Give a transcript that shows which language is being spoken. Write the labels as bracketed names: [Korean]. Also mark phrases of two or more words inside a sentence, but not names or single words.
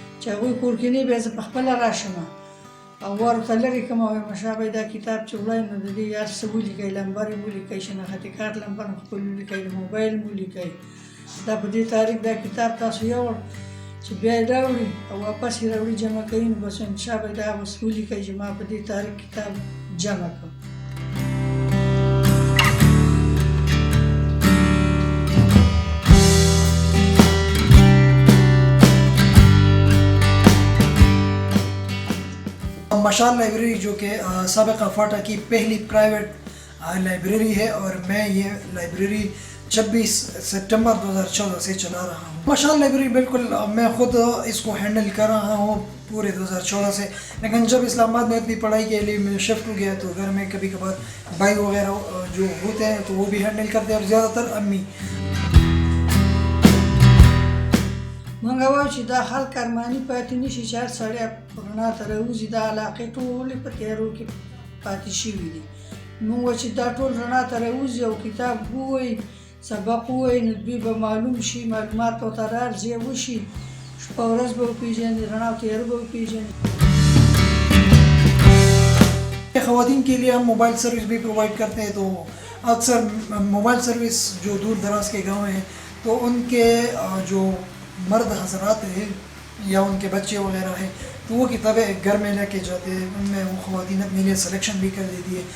[Pashto] چې هغوی کور کې نه بیا زه پخپله راشم او ورته لرې کړم او وایم شاه بای دا کتاب چې وړی نو د دې هر څه ولیکئ، لمبر یې ولیکئ، شناختي کارت نمبر خپل ولیکئ، د موبایل مو ولیکئ، دا په دې تاریخ دا کتاب تاسو یوړ چې بیا یې راوړي او واپس یې راوړي جمع کوي نو بس وایم شاه بای دا اوس ولیکئ چې ما په دې تاریخ کتاب جمع کړ. [Urdu] مشال لائبریری جو کہ سابقہ فاٹا کی پہلی [English] private library [Urdu] ہے اور میں یہ لائبریری 26 ستمبر 2014 سے چلا رہا ہوں. مشال لائبریری بالکل میں خود اس کو ہینڈل کر رہا ہوں پورے 2014 سے، لیکن جب اسلام آباد میں اپنی پڑھائی کے لیے میں شفٹ ہو گیا تو گھر میں کبھی کبھار بھائی وغیرہ جو ہوتے ہیں تو وہ بھی ہینڈل کرتے ہیں اور زیادہ تر امی. [Pashto] مونږ وایو چې دا خلک ارماني پاتې نه شي چې هر سړی رڼا ته راوځي، دا علاقې ټولې په تیارو کې پاتې شوي دي. مونږ وایو چې دا ټول رڼا ته راوځي او کتاب ووایي، سبق ووایي نو دوی به معلوم شي، معلومات ورته راارزیه وشي، شپه ورځ به وپېژني، رڼا او تیاره به وپېژني. [Urdu] خواتین کے لیے ہم [English] mobile service [Urdu] بھی پرووائیڈ کرتے ہیں، تو اکثر [English] mobile service [Urdu] جو دور دراز کے گاؤں ہیں تو ان کے جو مرد حضرات ہیں یا ان کے بچے وغیرہ ہیں تو وہ کتابیں گھر میں لے کے جاتے ہیں، ان میں وہ خواتین اپنے لیے سلیکشن بھی کر دیتی ہے.